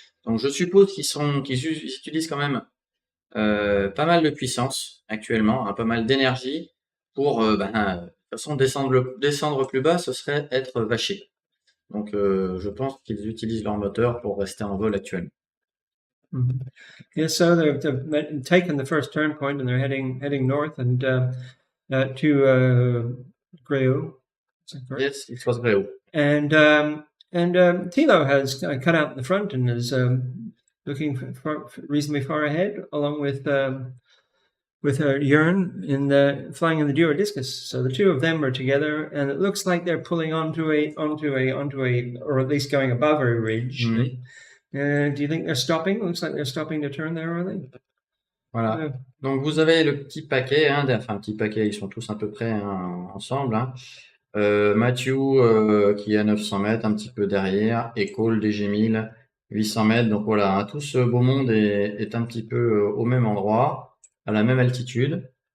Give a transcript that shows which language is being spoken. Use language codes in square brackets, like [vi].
[fr] Donc, je suppose qu'ils utilisent quand même pas mal de puissance actuellement, hein, pas mal d'énergie pour, de toute façon, descendre plus bas, ce serait être vaché. Donc, je pense qu'ils utilisent leur moteur pour rester en vol actuellement. Mhm. [en] Yeah, so they've taken the first turn point and they're heading north and to Greu. Yes, it was Gréo. And Tilo has cut out in the front and is looking reasonably far ahead, along with Jörn flying in the Dura Discus. So the two of them are together, and it looks like they're pulling onto a, or at least going above a ridge. Mhm. Do you think they're stopping? Looks like they're stopping to turn there, are they? [fr] Voilà. Donc vous avez le petit paquet, hein, enfin petit paquet, ils sont tous à peu près hein, ensemble. Hein. Matthew qui est à 900 mètres, un petit peu derrière, et Cole DG1000, 800 mètres. Donc voilà, hein, tout ce beau monde est un petit peu au même endroit, à la même altitude.